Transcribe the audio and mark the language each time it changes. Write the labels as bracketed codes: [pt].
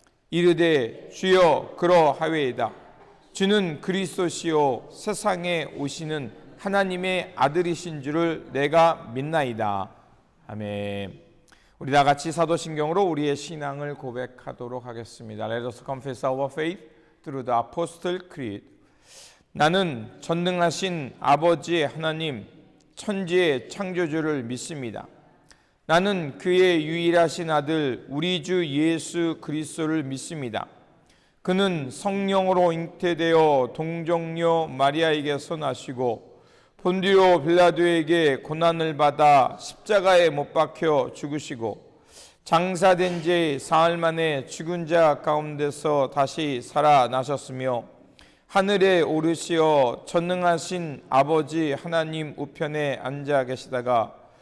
[ko] 이르되 주여 그러하외이다. 주는 그리스도시요 세상에 오시는 하나님의 아들이신 줄을 내가 믿나이다. 아멘. 우리 다 같이 사도신경으로 우리의 신앙을 고백하도록 하겠습니다. [en] Let us confess our faith through the Apostle Creed. [ko] 나는 전능하신 아버지 하나님, 천지의 창조주를 믿습니다. 나는 그의 유일하신 아들 우리 주 예수 그리스도를 믿습니다. 그는 성령으로 잉태되어 동정녀 마리아에게서 나시고 본디오 빌라도에게 고난을 받아 십자가에 못 박혀 죽으시고 장사된 지 사흘 만에 죽은 자 가운데서 다시 살아나셨으며 하늘에 오르시어 전능하신 아버지 하나님 우편에 앉아 계시다가